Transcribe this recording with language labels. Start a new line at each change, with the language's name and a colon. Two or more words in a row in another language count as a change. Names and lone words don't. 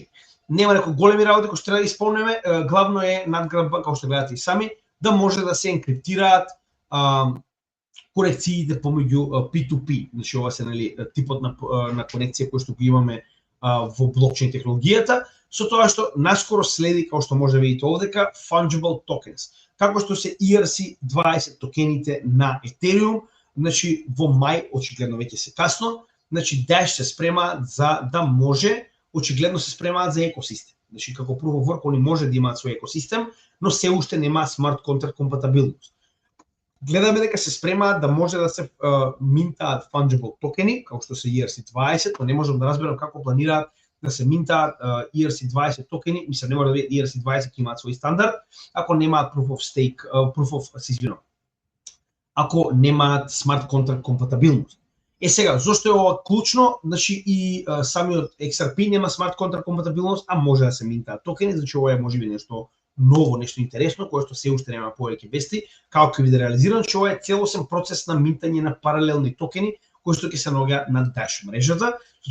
Macedonian: Нема некои големи работи кои што треба да исполнеме, главно е надградба, како што гледате и сами, да може да се енкриптираат корекциите помеѓу P2P, значи ова се нели типот на конекција кој што го имаме во блокчейн технологијата, со тоа што наскоро следи, како што може да видите овдека,
English: fungible tokens,
Macedonian: како што се ERC-20 токените на Ethereum, значи во мај очигледно веќе се касно, значи Dash се спремаат за да може, очигледно се спремаат за екосистем. Значи како
English: proof of work
Macedonian: они може да имаат свој екосистем, но се уште нема смарт контракт компатибилност. Гледаме дека се спремаат да може да се минтаат fungible токени, како што се ERC-20, но не можам да разберам како планираат да се минтаат ERC-20 токени, мислам не може да види ERC-20 ќе имаат свој стандард, ако немаат
English: proof of stake,
Macedonian: ако немаат смарт контракт компатибилност. Сега, зошто е ова клучно? Значи и самиот XRP нема смарт контракт компатибилност, а може да се минтаат токени, значи ова е можеби нешто ново, нешто интересно, кое што се уште нема повеќе вести, како ќе биде реализирано, че ова е целосен процес на минтање на паралелни токени, кои што ќе се наоѓа на Dash мрежата, со